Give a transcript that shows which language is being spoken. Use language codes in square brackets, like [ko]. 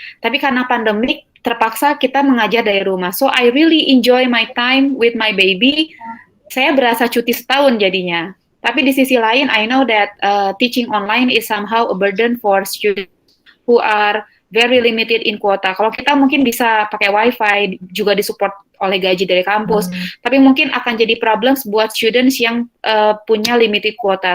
[id] Tapi karena pandemik, terpaksa kita mengajar dari rumah. [en] So I really enjoy my time with my baby. [id] Saya berasa cuti setahun jadinya. Tapi di sisi lain, [en] I know that teaching online is somehow a burden for students who are very limited in kuota. [id] Kalau kita mungkin bisa pakai wifi, juga disupport oleh gaji dari kampus, tapi mungkin akan jadi problems buat students yang punya limited kuota.